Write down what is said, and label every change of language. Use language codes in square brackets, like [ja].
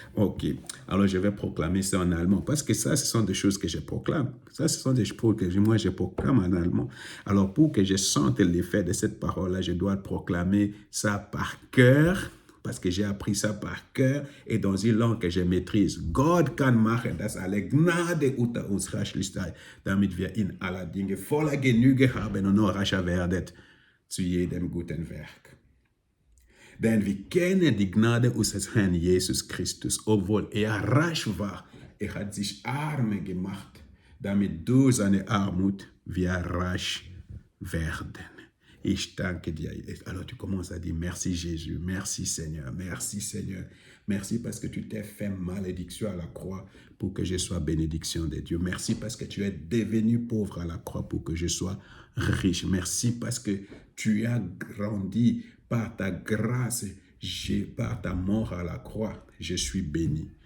[fr] Ok, alors je vais proclamer ça en allemand, parce que ça, ce sont des choses que je proclame. Ça, ce sont des choses que moi, je proclame en allemand. Alors, pour que je sente l'effet de cette parole-là, je dois proclamer ça par cœur, parce que j'ai appris ça par cœur et dans une langue que je maîtrise. [de] Gott kann machen, dass alle Gnade unter uns reichlich sei, damit wir in aller Dinge voller Genüge haben und noch reicher werdet zu jedem guten Werk. Denn wir kennen die Gnade unseres Herrn Jesus Christus, obwohl reich war, hat sich arm gemacht, damit durch seine Armut wir reich werden. Ich danke dir. [fr] Alors tu commences à dire merci Jésus, merci Seigneur, merci Seigneur. Merci parce que tu t'es fait malédiction à la croix pour que je sois bénédiction de Dieu. Merci parce que tu es devenu pauvre à la croix pour que je sois riche. Merci parce que tu as grandi par ta grâce, par ta mort à la croix. Je suis béni.